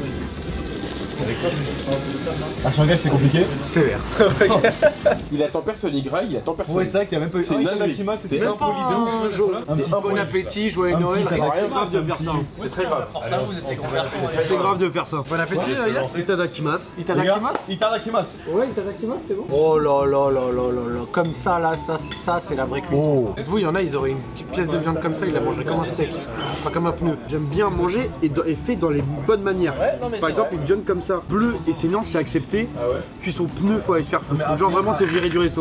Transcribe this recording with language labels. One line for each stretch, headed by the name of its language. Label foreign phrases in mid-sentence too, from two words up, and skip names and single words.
French: À Shanghai c'est compliqué? Sévère. Il attend personne, il graille, il attend personne. Ouais c'est vrai qu'il n'y a même pas eu... C'est dingue. T'es impoli de ouf. Un petit bon appétit, joyeux Noël. C'est grave de faire ça. C'est très grave. C'est grave de faire ça. Bon appétit Yas. Itadakimasu. Itadakimasu? Itadakimasu. Ouais, Itadakimasu c'est bon. Oh là là là là là là. Comme ça là, ça c'est la vraie cuisson. Ça. Dites-vous, il y en a, ils auraient une petite pièce de viande comme ça, ils la mangeraient comme un steak. Pas comme un pneu. J'aime bien manger et fait dans les bonnes manières. Par exemple, une viande comme ça, bleue et saignante, c'est accepté. Cuisson pneu, faut aller se faire foutre. Genre vraiment t'es viré du resto.